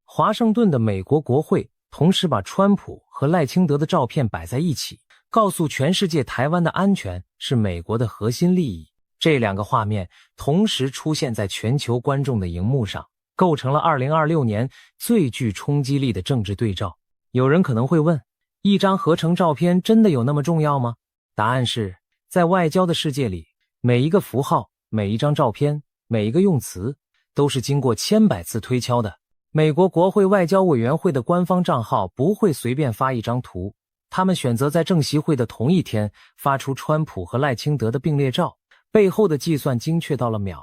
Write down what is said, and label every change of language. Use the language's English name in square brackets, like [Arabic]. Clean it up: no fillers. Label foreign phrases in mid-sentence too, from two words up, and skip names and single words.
[Chinese] 華盛頓的美國國會同時把川普和賴清德的照片擺在一起，告訴全世界台灣的安全是美國的核心利益。這兩個畫面同時出現在全球觀眾的熒幕上，構成了2026年最具衝擊力的政治對照。有人可能會問，一张合成照片真的有那么重要吗？答案是，在外交的世界里，每一个符号、每一张照片、每一个用词都是经过千百次推敲的。美国国会外交委员会的官方账号不会随便发一张图，他们选择在政协会的同一天发出川普和赖清德的并列照，背后的计算精确到了秒。